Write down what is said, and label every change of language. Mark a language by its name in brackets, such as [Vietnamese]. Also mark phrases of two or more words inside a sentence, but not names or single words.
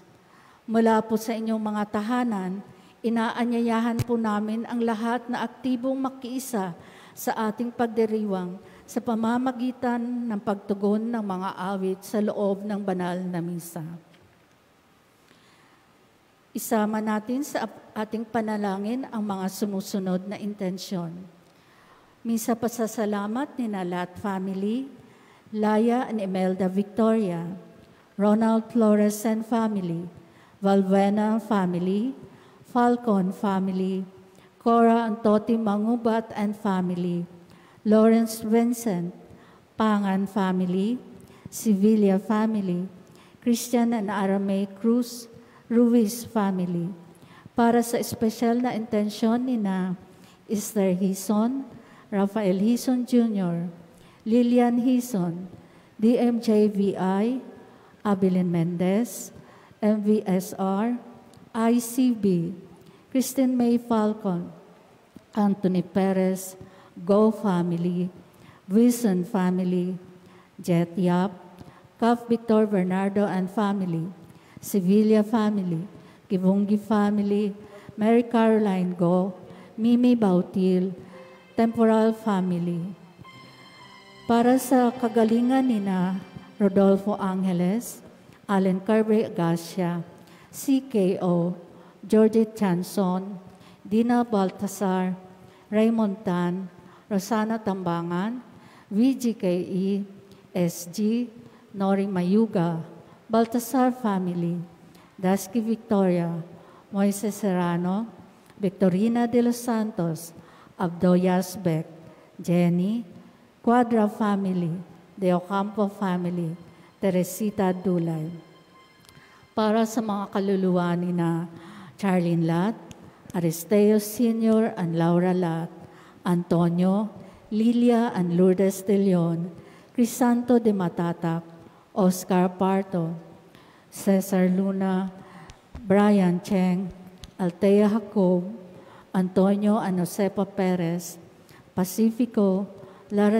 [Filipino] Mula po sa inyong mga tahanan, inaanyayahan po namin ang lahat na aktibong makiisa sa ating pagdiriwang sa pamamagitan ng pagtugon ng mga awit sa loob ng banal na misa. Isama natin sa ating panalangin ang mga sumusunod na intensyon. Misa pasasalamat ni Nalat family, Laya and Imelda Victoria, Ronald Flores [English] and family, [Filipino] Valbuena family, Falcon family, Cora and Toti Mangubat [English] and family, [Filipino] Lawrence Vincent, Pangan family, Sevilla family, Christian and Aramay Cruz, Ruiz family. Para sa espesyal na intensyon ni na Esther Hison, Rafael Hison Jr., Lilian Hison, DMJVI, Abilin Mendez, MVSR, ICB, Christine May Falcon, Anthony Perez, Go family, Wilson family, Jet Yap, Cup Victor Bernardo [English] and family, [Filipino] Sevilla family, Kibungi family, Mary Caroline Go, Mimi Bautil, Temporal family. Para sa kagalingan ni na Rodolfo Angeles, Allen Carbre Agassia, CKO, Georgette Chanson, Dina Baltasar, Raymond Tan, Rosana Tambangan, VGKE, SG, Nori Mayuga, Baltasar family, Dasky Victoria, Moises Serrano, Victorina de los Santos, Abdo Yasbek, Jenny, Quadra family, De Ocampo family, Teresita Dulay. Para sa mga kaluluwa ni na Charlene Lat, Aristeo Sr. and Laura Lat, Antonio, Lilia and Lourdes de Leon, Crisanto de Matatak, Oscar Parto, Cesar Luna, Brian Cheng, Altea Jacob, Antonio and Josepa Perez, Pacifico, Lara